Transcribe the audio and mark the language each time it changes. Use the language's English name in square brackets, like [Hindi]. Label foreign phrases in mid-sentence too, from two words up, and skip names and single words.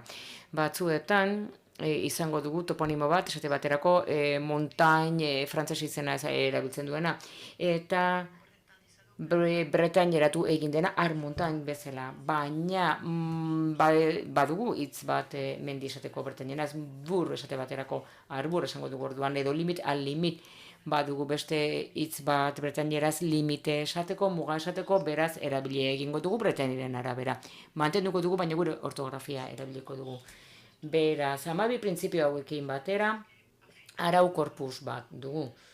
[Basque] Batzuetan izango dugu toponimo bat, esate baterako Montagne frantses izena erabiltzen duena, eta bretaineratu egin dena Armontagne bezala, baina badugu hitz bat mendi esateko bretaineraz, bur esate baterako arbur esango dugu orduan, edo limit al limit badugu beste hitz bat bretaineraz limite esateko, muga esateko, beraz erabili egingo dugu bretaineren arabera. Mantenduko dugu, baina gure ortografia erabiliko dugu. Beraz, 12 printzipio hauekin batera, arau korpus bat dugu.